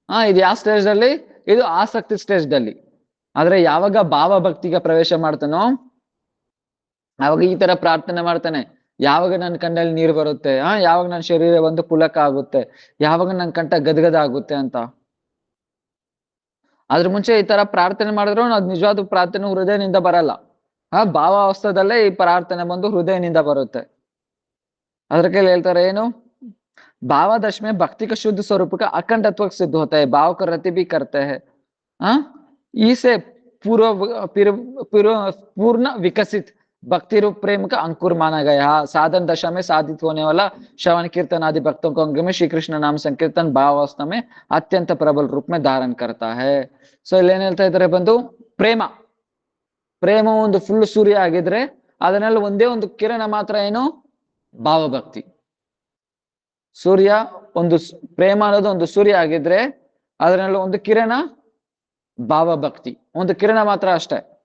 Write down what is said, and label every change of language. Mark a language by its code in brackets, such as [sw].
[kn] ಇದು ಯಾವ ಸ್ಟೇಜ್ ಅಲ್ಲಿ, ಇದು ಆಸಕ್ತಿ ಸ್ಟೇಜ್ ದಲ್ಲಿ. ಆದ್ರೆ ಯಾವಾಗ ಭಾವಭಕ್ತಿಗೆ ಪ್ರವೇಶ ಮಾಡ್ತಾನೋ ಅವಾಗ ಈ ತರ ಪ್ರಾರ್ಥನೆ ಮಾಡ್ತಾನೆ, ಯಾವಾಗ ನನ್ನ ಕಣ್ಣಲ್ಲಿ ನೀರು ಬರುತ್ತೆ, ಯಾವಾಗ ನನ್ನ ಶರೀರ ಒಂದು ಪುಲಕ ಆಗುತ್ತೆ, ಯಾವಾಗ ನನ್ನ ಕಂಠ ಗದ್ಗದ ಆಗುತ್ತೆ ಅಂತ. ಅದ್ರ ಮುಂಚೆ ಈ ತರ ಪ್ರಾರ್ಥನೆ ಮಾಡಿದ್ರು ಅದು ನಿಜವಾದ ಪ್ರಾರ್ಥನೆ ಹೃದಯನಿಂದ ಬರಲ್ಲ. ಭಾವಾವಸ್ಥದಲ್ಲೇ ಈ ಪ್ರಾರ್ಥನೆ ಬಂದು ಹೃದಯನಿಂದ ಬರುತ್ತೆ. ಅದ್ರ ಕೈಲಿ ಹೇಳ್ತಾರೆ, ಏನು [hi] भावादश में भक्ति का शुद्ध स्वरूप का अखंडत्व सिद्ध होता है, भाव का रति भी करते हैं, इसे पूर्ण विकसित भक्ति रूप प्रेम का अंकुर माना गया। साधन दशा में साधित होने वाला श्रवण कीर्तन आदि भक्तों को अंग में श्री कृष्ण नाम संकीर्तन भावावस्था में अत्यंत प्रबल रूप में धारण करता है। [kn] सो ಇಲ್ಲಿ ಏನ್ ಹೇಳ್ತಾ ಇದ್ದಾರೆ, ಬಂದು ಪ್ರೇಮ ಒಂದು ಫುಲ್ ಸೂರ್ಯ ಆಗಿದ್ರೆ ಅದನ್ನೆಲ್ಲ ಒಂದೇ ಒಂದು ಕಿರಣ ಮಾತ್ರ ಏನು, ಭಾವಭಕ್ತಿ. ಸೂರ್ಯ ಒಂದು ಪ್ರೇಮ ಅನ್ನೋದು ಒಂದು ಸೂರ್ಯ ಆಗಿದ್ರೆ ಅದನ್ನೆಲ್ಲ ಒಂದು ಕಿರಣ ಭಾವಭಕ್ತಿ, ಒಂದು ಕಿರಣ ಮಾತ್ರ ಅಷ್ಟೇ.